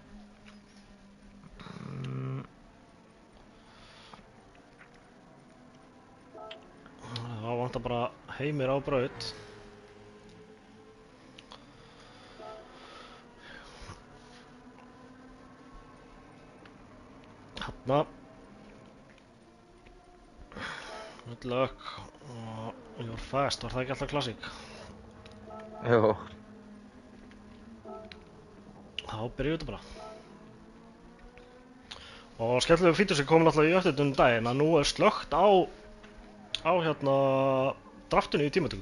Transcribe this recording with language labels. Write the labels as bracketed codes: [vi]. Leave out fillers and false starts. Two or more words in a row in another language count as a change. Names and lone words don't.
[is] Það vantar bara Heimir á braut. Hanna. [en] Good luck. You're fast, [is] var það ekki alltaf klassík? Jó. Þá byrjum við þetta bara. Og skemmtilegu fítur sem kom náttúrulega í uppdatun daginn að nú slökkt á hérna draftinu í tímatöku.